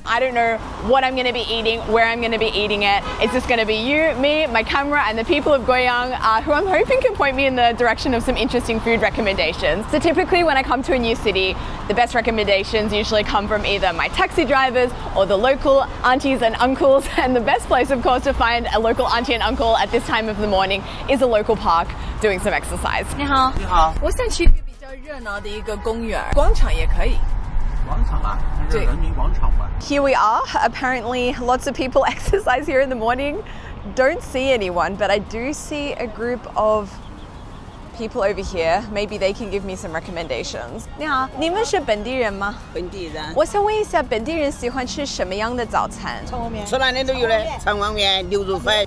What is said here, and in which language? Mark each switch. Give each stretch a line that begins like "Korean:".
English: I don't know what I'm going to be eating, where I'm going to be eating it. It's just going to be you, me, my camera, and the people of Guiyang, who I'm hoping can point me in the direction of some interesting food recommendations. So typically when I come to a new city, the best recommendations usually come from either my taxi drivers or the local aunties and uncles, and the best place, of course, to find a local auntie and uncle at this time of the morning is a local park doing some exercise.
Chinese: 你好，你好，我想去一个比较热闹的一个公园，广场也可以。广场啊，那是人民广场吧。
English: Here we are. Apparently lots of people exercise here in the morning. Don't see anyone, but I do see a group of people over here. Maybe they can give me some recommendations.
Chinese: 你好，你们是本地人吗？本地人。我想问一下，本地人喜欢吃什么样的早餐？长旺面。吃哪里都有嘞，长旺面、牛肉饭。